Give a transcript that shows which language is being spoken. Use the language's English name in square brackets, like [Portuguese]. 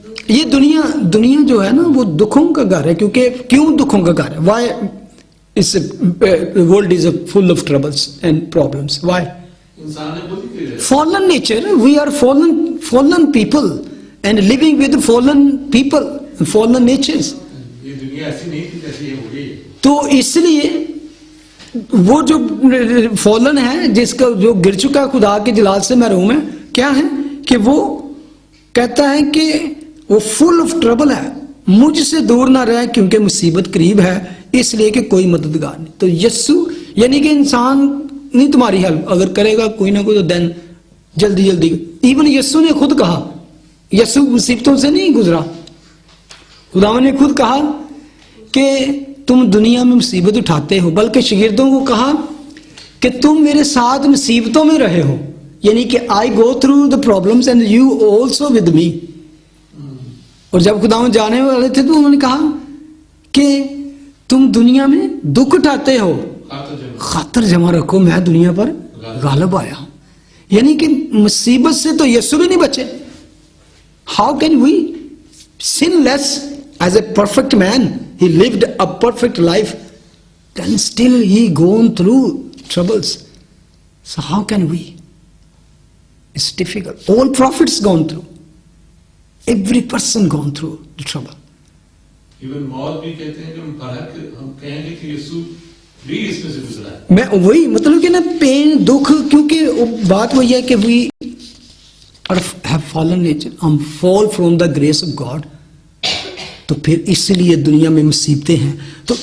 [Hindi] ये दुनिया जो है ना वो दुखों का घर है. क्यों दुखों का घर है? Y [English] It's the world is full of troubles and problems. Why? [Hindi] इंसान ने खुद ही किया। [English] Fallen nature. We are fallen people and living with fallen people, fallen natures. [Hindi] ये दुनिया ऐसी नहीं थी जैसी ये हो गई है। तो इसलिए वो जो फॉलन है, जिसका जो गिर चुका है, खुदा के जलाल से महरूम है, क्या है कि वो कहता है कि वो [English] full of trouble [Hindi] है, मुझसे दूर ना रहे क्योंकि मुसीबत करीब है, इसलिए कि कोई मददगार नहीं। तो यस्सु यानी कि इंसान नहीं तुम्हारी हेल्प अगर करेगा कोई ना कोई, तो देन जल्दी जल्दी। इवन यस्सु ने खुद कहा, यस्सु मुसीबतों से नहीं गुजरा, खुदा ने खुद कहा कि तुम दुनिया में मुसीबत उठाते हो, बल्कि शागिर्दों को कहा कि तुम मेरे साथ मुसीबतों में रहे हो, यानी कि [English] I go through the problems and you also with me. [Hindi] और जब खुदा जाने वाले थे तो उन्होंने कहा कि तुम दुनिया में दुख उठाते हो, खातर जमा रखो मैं दुनिया पर गालिब आया हूं। यानी कि मुसीबत से तो यीशु भी नहीं बचे। [English] How can we sin less as a perfect man? He lived a perfect life, then still he gone through troubles. So how can we? It's difficult. All prophets gone through. Every person gone through the trouble. [Hindi] Even मौत भी कहते हैं कि हम कहेंगे कि यीशु भी इसमें से गुजरा है। मैं वही मतलब कि ना पेन दुख, क्योंकि बात वही है कि [English] we have fallen nature, [Hindi] हम [English] fall from the grace of God, [Hindi] तो फिर इसलिए दुनिया में मुसीबतें हैं।